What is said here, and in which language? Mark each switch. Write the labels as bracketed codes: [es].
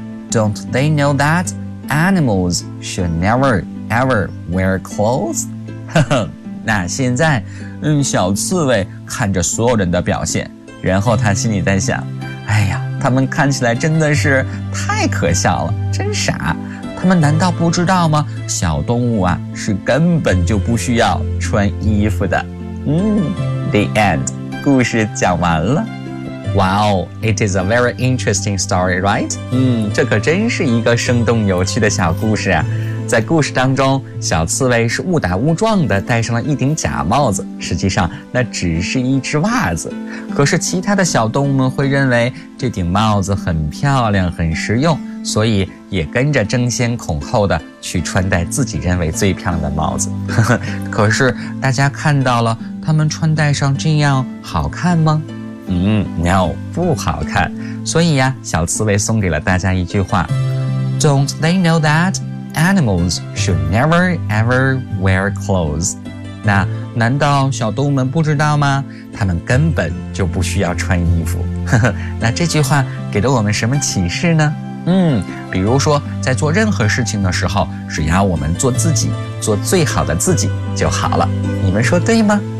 [en] Don't they know that animals should never ever wear clothes? [zh] 呵呵，那现在小刺猬看着所有人的表现，然后他心里在想，哎呀，他们看起来真的是太可笑了，真傻，他们难道不知道吗？小动物啊，是根本就不需要穿衣服的。 [en] The end. [zh] 故事讲完了。 [en] Wow, it is a very interesting story, right? [zh] 这可真是一个生动有趣的小故事啊。在故事当中，小刺猬是误打误撞地戴上了一顶假帽子，实际上那只是一只袜子。可是其他的小动物们会认为这顶帽子很漂亮，很实用，所以也跟着争先恐后的去穿戴自己认为最漂亮的帽子。可是大家看到了他们穿戴上这样好看吗？ [en] No, [zh] 不好看。所以呀，小刺猬送给了大家一句话， [en] Don't they know that animals should never ever wear clothes? [zh] 那难道小动物们不知道吗？他们根本就不需要穿衣服。那这句话给了我们什么启示呢？比如说在做任何事情的时候，只要我们做自己，做最好的自己就好了，你们说对吗？